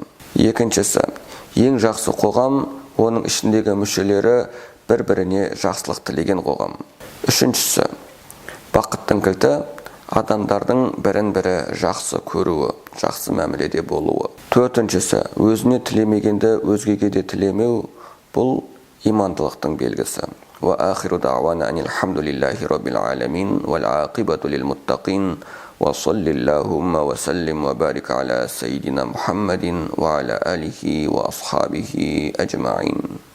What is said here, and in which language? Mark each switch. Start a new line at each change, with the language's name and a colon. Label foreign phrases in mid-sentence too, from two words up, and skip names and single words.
Kazakh: Екіншісі, ең жақсы қоғам оның ішіндегі мүшелері бір-біріне жақсылық тілеген қоғам. Үшіншісі, бақыттың кілті адамдардың бірін-бірі жақсы көруі, жақсы мәміледе болуы. Төртіншісі, өзіне тілемегенді өзгеге де тілемеу, бұл имандылықтың белгісі.
Arabic: وآخر دعوانا أن الحمد لله رب العالمين والعاقبة للمتقين وصل اللهم وسلم وبارك على سيدنا محمد وعلى آله وأصحابه أجمعين.